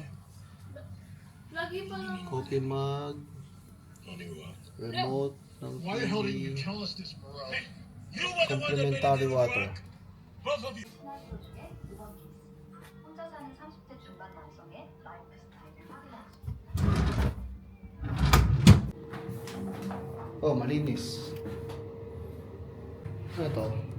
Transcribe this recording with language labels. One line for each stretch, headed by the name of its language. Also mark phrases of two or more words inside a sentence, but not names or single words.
Filipino: Lagi pa lang.
English: coffee mug,
Filipino: remote ng
English: Why the hell didn't you TV, tell us this, Morale? You were the one that made complimentary it water. work. Both of you.
Korean: 혼자 사는 30대 중반 남성의 라이프 스타일을 확인하죠.
Filipino: Oh, malinis. Ano to?